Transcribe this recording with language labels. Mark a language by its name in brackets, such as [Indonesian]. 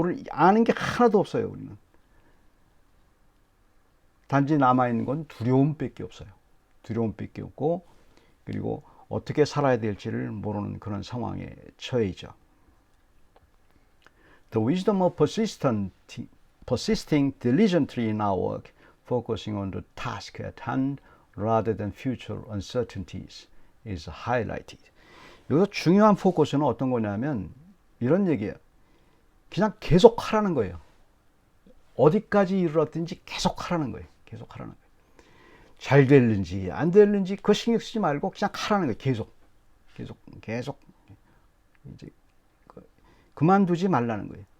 [Korean] 아는 게 하나도 없어요, 우리는. 단지 남아있는 건 두려움밖에 없어요. 두려움밖에 없고, 그리고 어떻게 살아야 될지를 모르는 그런 상황에 처해 있죠. [English] The wisdom of persisting diligently in our work, focusing on the task at hand rather than future uncertainties is highlighted. [Korean] 여기서 중요한 포커스는 어떤 거냐면 이런 얘기예요. 그냥 계속 하라는 거예요. 어디까지 이르렀든지 계속 하라는 거예요. 계속 하라는 거예요. 잘 됐는지 안 됐는지 그거 신경 쓰지 말고 그냥 하라는 거예요. 계속 이제 그만두지 말라는 거예요.